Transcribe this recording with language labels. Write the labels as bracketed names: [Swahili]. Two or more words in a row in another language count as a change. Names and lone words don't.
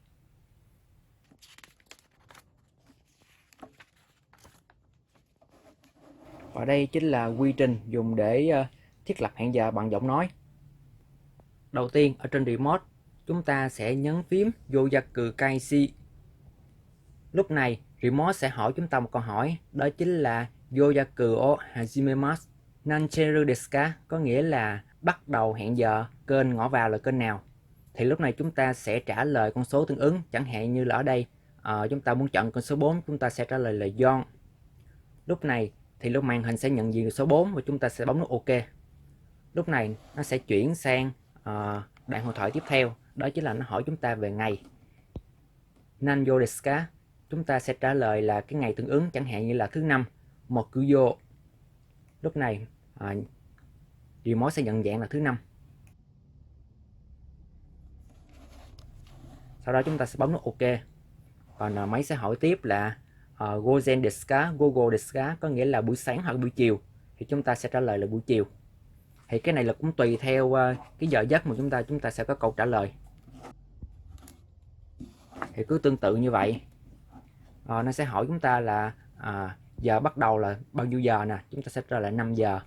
[Vietnamese] Và đây chính là quy trình dùng để thiết lập hẹn giờ bằng giọng nói. Đầu tiên ở trên remote, chúng ta sẽ nhấn phím [Japanese] 予約開始. [Vietnamese] Lúc này, remote sẽ hỏi chúng ta một câu hỏi, đó chính là [Japanese] 予約を始めます なんちぇる ですか, [Vietnamese] có nghĩa là bắt đầu hẹn giờ, kênh ngõ vào là kênh nào. Thì lúc này chúng ta sẽ trả lời con số tương ứng, chẳng hạn như là ở đây chúng ta muốn chọn con số 4, chúng ta sẽ trả lời là Yon. Lúc này thì lúc màn hình sẽ nhận diện số 4 và chúng ta sẽ bấm nút OK. Lúc này nó sẽ chuyển sang đoạn hội thoại tiếp theo, đó chính là nó hỏi chúng ta về ngày. [Japanese] 何曜ですか, [Vietnamese] chúng ta sẽ trả lời là cái ngày tương ứng, chẳng hạn như là thứ năm, Mokuyo. Lúc này remote sẽ nhận dạng là thứ năm. Sau đó chúng ta sẽ bấm nút OK. Còn máy sẽ hỏi tiếp là [Japanese] 午前ですか、午後ですか, [Vietnamese] có nghĩa là buổi sáng hoặc buổi chiều. Thì chúng ta sẽ trả lời là buổi chiều. Thì cái này là cũng tùy theo cái giờ giấc mà chúng ta sẽ có câu trả lời. Thì cứ tương tự như vậy. Nó sẽ hỏi chúng ta là giờ bắt đầu là bao nhiêu giờ nè, chúng ta sẽ trả lời 5 giờ.